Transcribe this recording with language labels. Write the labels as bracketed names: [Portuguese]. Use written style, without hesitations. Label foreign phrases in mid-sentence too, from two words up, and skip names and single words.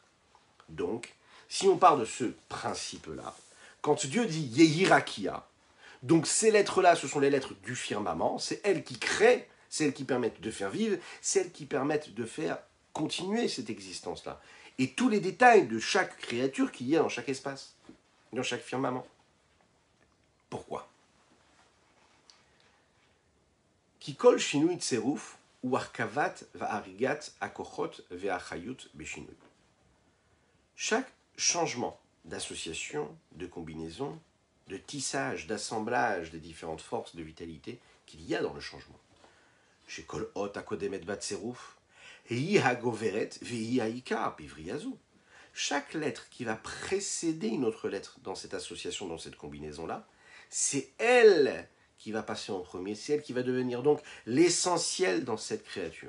[French] Donc, si on part de ce principe-là, quand Dieu dit Yehirakia, donc ces lettres-là, ce sont les lettres du firmament, c'est elles qui créent, c'est elles qui permettent de faire vivre, c'est elles qui permettent de faire continuer cette existence-là. Et tous les détails de chaque créature qu'il y a dans chaque espace, dans chaque firmament. [Hebrew] Pourquoi? כי כל שינוי צירוף או הרכבת ואריגת הכחות והחיות בשינוי. [French] Chaque changement d'association, de combinaison, de tissage, d'assemblage des différentes forces de vitalité qu'il y a dans le changement. Chez [Hebrew] כל אות הקודמת בת צירוף, [French] chaque lettre qui va précéder une autre lettre dans cette association, dans cette combinaison-là, c'est elle qui va passer en premier, c'est elle qui va devenir donc l'essentiel dans cette créature.